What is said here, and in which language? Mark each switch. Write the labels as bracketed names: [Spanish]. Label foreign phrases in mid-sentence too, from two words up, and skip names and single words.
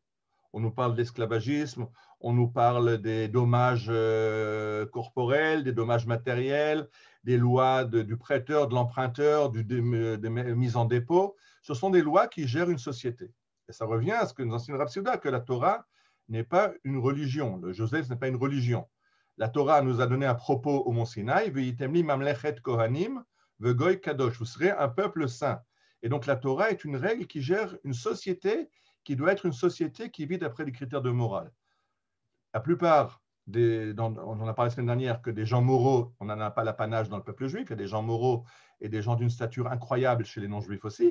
[French] On nous parle d'esclavagisme, on nous parle des dommages corporels, des dommages matériels, des lois du prêteur, de l'emprunteur, des mises en dépôt. Ce sont des lois qui gèrent une société. Et ça revient à ce que nous enseigne Rav Tzvi Yehuda, que la Torah n'est pas une religion. Le Joseph n'est pas une religion. La Torah nous a donné un propos au Mont Sinaï, [Hebrew] ואתם לי ממלכת כהנים וגוי קדוש. [French] Vous serez un peuple saint. Et donc la Torah est une règle qui gère une société qui doit être une société qui vit d'après des critères de morale. La plupart on en a parlé la semaine dernière, que des gens moraux, on n'en a pas l'apanage dans le peuple juif, il y a des gens moraux et des gens d'une stature incroyable chez les non-juifs aussi.